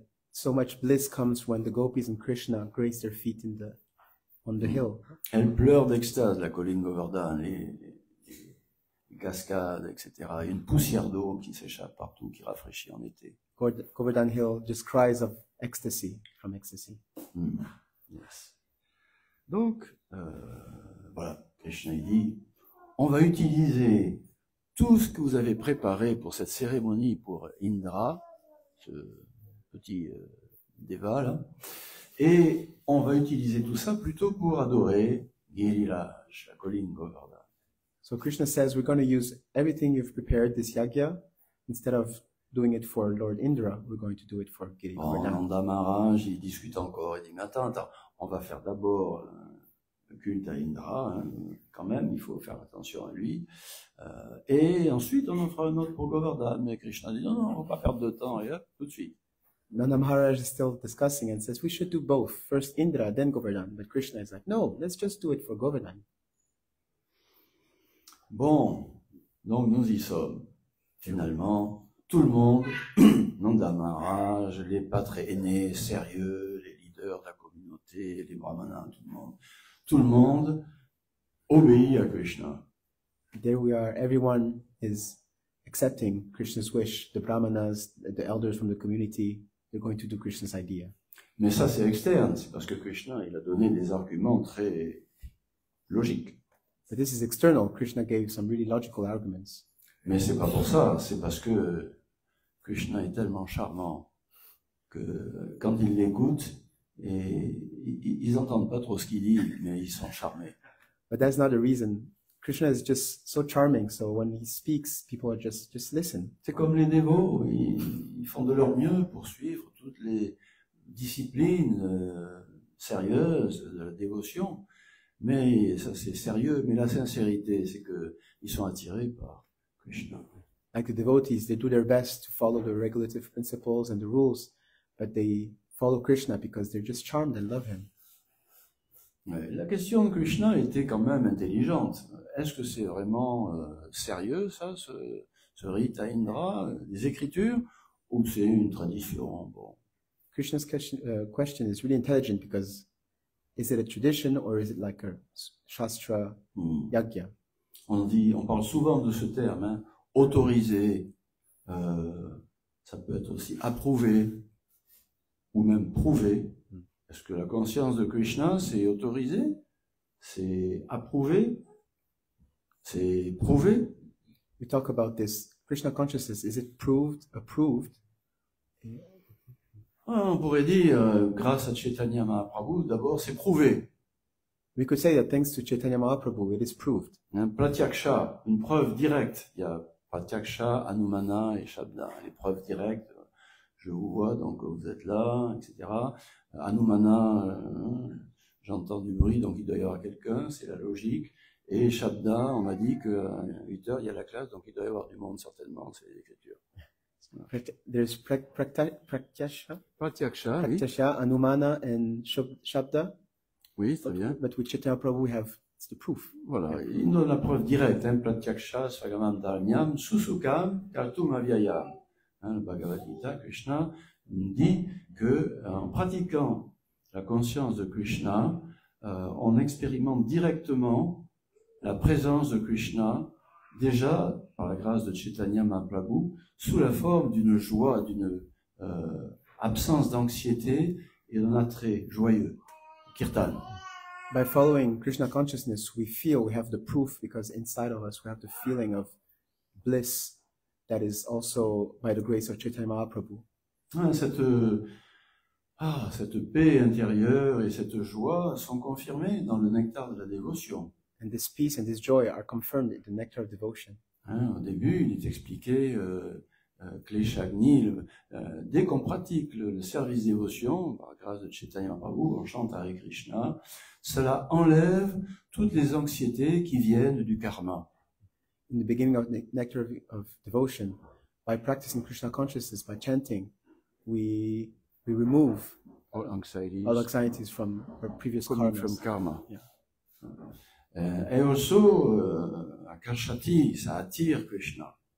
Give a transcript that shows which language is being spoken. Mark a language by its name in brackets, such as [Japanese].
[English] So much bliss comes when the gopis and Krishna grace their feet on the hill. [French] Elle pleure d'extase, la colline Govardhan, les cascades, etc. Il y a une poussière d'eau qui s'échappe partout, qui rafraîchit en été. [English] Govardhan Hill just cries of ecstasy, from ecstasy. Yes. [French] Donc, voilà, Krishna il dit, on va utiliser tout ce que vous avez préparé pour cette cérémonie pour Indra, ce petit déva là, et on va utiliser tout ça plutôt pour adorer Giriraj, la colline Govardhan. [English] So Krishna says we're going to use everything you've prepared this yagya, instead of doing it for Lord Indra, we're going to do it for Giriraj. [French] Nanda Maharaj, il discute encore, il dit, mais attends, on va faire d'abord le culte à Indra, hein, quand même, il faut faire attention à lui, et ensuite on en fera un autre pour Govardhan. Mais Krishna dit, non, on va pas perdre de temps, et hop, tout de suite. [English] Nanda Maharaj is still discussing and says we should do both, first Indra, then Govardhan. But Krishna is like, no, let's just do it for Govardhan. [French] Bon, donc nous y sommes. Finalement, tout le monde, Nanda Maharaj, les pâtres aînés, sérieux, les leaders de la communauté, les brahmanas, tout le monde obéit à Krishna. [English] There we are, everyone is accepting Krishna's wish. The brahmanas, the elders from the community, they're going to do Krishna's idea. [French] Mais ça c'est externe, c'est parce que Krishna il a donné des arguments très logiques. [English] But this is external. Krishna gave some really logical arguments. [French] Mais c'est pas pour ça, c'est parce que Krishna est tellement charmant que quand ils l'écoutent, et ils entendent pas trop ce qu'il dit, mais ils sont charmés. [English] But that's not the reason. Krishna is just so charming, so when he speaks, people are just listen. [French] C'est comme les dévots, ils font de leur mieux pour suivre toutes les disciplines sérieuses de la dévotion, mais ça c'est sérieux, mais la sincérité, c'est que ils sont attirés par Krishna. [English] Like the devotees, they do their best to follow the regulative principles and the rules, but they follow Krishna because they're just charmed and love him. [French] La question de Krishna était quand même intelligente. Est-ce que c'est vraiment sérieux, ça, ce rite à Indra, des écritures, ou c'est une tradition? Bon. [English] Krishna's question is really intelligent because is it a tradition or is it like a shastra yagya? [French] On parle souvent de ce terme, hein, autorisé, ça peut être aussi approuvé, ou même prouvé. Est-ce que la conscience de Krishna, c'est autorisé, c'est approuvé, c'est prouvé? [English] We talk about this. Krishna consciousness, is it proved, approved? [French] On pourrait dire, grâce à Chaitanya Mahaprabhu, d'abord, c'est prouvé. [English] We could say that thanks to Chaitanya Mahaprabhu, it is proved. [French] Un pratyaksha, une preuve directe. Il y a pratyaksha, anumana et shabda. Les preuves directes, je vous vois, donc vous êtes là, etc. Anumana, j'entends du bruit, donc il doit y avoir quelqu'un, c'est la logique. Et Shabda, on m'a dit qu'à 8 heures, il y a la classe, donc il doit y avoir du monde certainement, c'est l'écriture. [English] There's Pratyasha, [French] Pratyaksha, oui. [English] Pratyasha, Anumana, and Shabda. [French] Oui, très bien. [English] But with Chaitanya Prabhu, we have it's the proof. [French] Voilà, il nous donne la preuve directe, hein, [Sanskrit] Pratyaksha, Svagamantanyam, Susukam, Kartum Avyayam. [French] Hein, le Bhagavad Gita, Krishna nous dit que en pratiquant la conscience de Krishna, on expérimente directement la présence de Krishna, déjà par la grâce de Chaitanya Mahaprabhu, sous la forme d'une joie, d'une absence d'anxiété et d'un attrait joyeux, kirtan. [English] By following Krishna consciousness, we feel we have the proof because inside of us we have the feeling of bliss that is also by the grace of Chaitanya Mahaprabhu. [French] Cette paix intérieure et cette joie sont confirmées dans le nectar de la dévotion. [English] And this peace and this joy are confirmed in the nectar of devotion. [French] Hein, au début, il est expliqué Kleshagni, dès qu'on pratique le service dévotion, par grâce de Chaitanya Prabhu, on chante Hare Krishna, cela enlève toutes les anxiétés qui viennent du karma. [English] In the beginning of the nectar of devotion, by practicing Krishna consciousness, by chanting, we remove All anxieties from our previous coming karmas. from karma. Yeah. [French] Et [English] also, [French] Akashati, ça attire Krishna.